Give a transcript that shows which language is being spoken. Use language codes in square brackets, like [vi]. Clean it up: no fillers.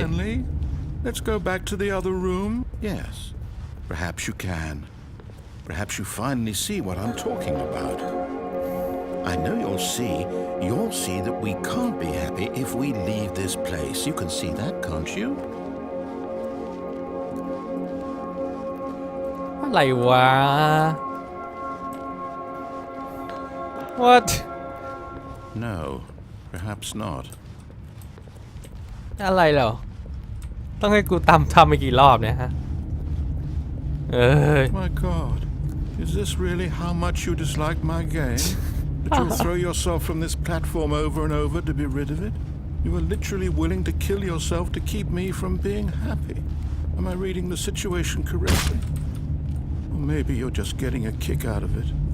[en] Stanley, let's go back to the other room. Yes, perhaps you can. Perhaps you finally see what I'm talking about. I know you'll see that we can't be happy if we leave this place. You can see that, can't you? [th] อะไรวะ [en] What? No, perhaps not. [th] อะไรเหรอต้องให้กูทำไปกี่รอบเนี่ยฮะ [en] My God, is this really how much you dislike my game? That you'll throw yourself from this platform over and over to be rid of it? You were literally willing to kill yourself to keep me from being happy. Am I reading the situation correctly? Or maybe you're just getting a kick out of it.